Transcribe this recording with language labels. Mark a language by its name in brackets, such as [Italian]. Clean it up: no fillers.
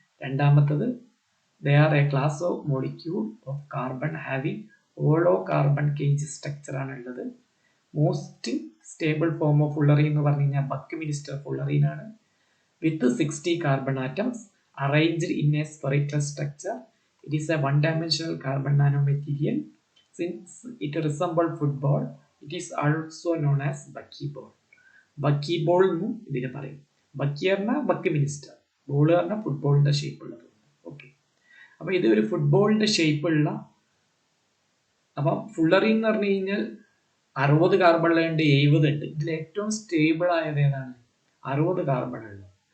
[Malayalam] രണ്ടാമത്തത്, [English] they are a class of molecule of carbon having hollow carbon cage structure [Malayalam] ആണ് ഉള്ളത്. [English] most stable form of fullerene [Malayalam] എന്ന് പറഞ്ഞു കഴിഞ്ഞാൽ ബക്ക് മിനിസ്റ്റർ ഫുള്ളറിൻ ആണ്. [English] With 60 carbon atoms arranged in a spherical structure. It is a 1 dimensional carbon nanomaterial. Since it resembles football, it is also known as buckyball. [Malayalam] Buckyball എന്നും ഇതിനെ പറയും. ബക്കി പറഞ്ഞാൽ buck minister, ball പറഞ്ഞാൽ ഫുട്ബോളിന്റെ ഷേപ്പ് ഉള്ളത്. Okay, അപ്പൊ ഇത് ഒരു ഫുട്ബോളിന്റെ ഷേപ്പ് ഉള്ള, അപ്പം ഫുള്ളറിൻ എന്ന് പറഞ്ഞു കഴിഞ്ഞാൽ 60 കാർബണുകളുണ്ട്, 70 ഉണ്ട്. ഇതിൽ ഏറ്റവും സ്റ്റേബിൾ ആയത് ഏതാണ്? 60 കാർബൺ ഉള്ളത്.